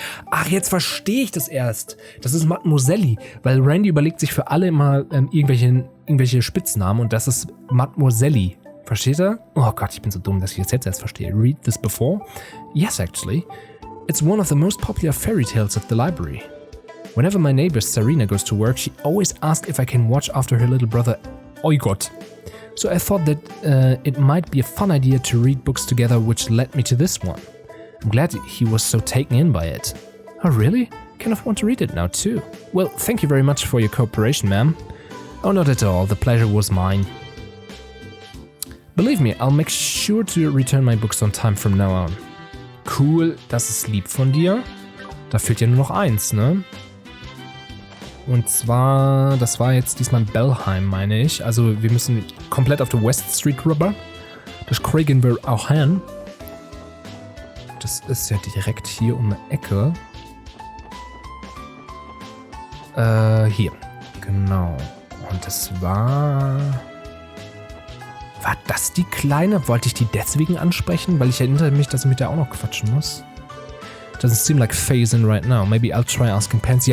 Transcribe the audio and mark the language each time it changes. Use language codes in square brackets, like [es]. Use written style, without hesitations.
[de] Ach, jetzt verstehe ich das erst. Das ist Mademoiselle, weil Randy überlegt sich für alle immer irgendwelche Spitznamen und das ist Mademoiselle. Versteht er? Oh Gott, ich bin so dumm, dass ich das jetzt erst verstehe. [en] Read this before? Yes, actually. It's one of the most popular fairy tales at the library. Whenever my neighbor Serena goes to work, she always asks if I can watch after her little brother Oigot. So I thought that it might be a fun idea to read books together, which led me to this one. I'm glad he was so taken in by it. Oh, really? Kind of want to read it now, too. Well, thank you very much for your cooperation, ma'am. Oh, not at all. The pleasure was mine. Believe me, I'll make sure to return my books on time from now on. [de] Cool, das ist lieb von dir. Da fehlt ja nur noch 1, ne? Und zwar, das war jetzt diesmal Belheim, meine ich. Also wir müssen komplett auf der West Street rüber. Das kriegen wir auch hin. Das ist ja direkt hier um die Ecke. Hier. Genau. Und das war... War das die Kleine? Wollte ich die deswegen ansprechen? Weil ich erinnere mich, dass ich mit der auch noch quatschen muss. [en] Doesn't seem like phasing right now. Maybe I'll try asking Pansy.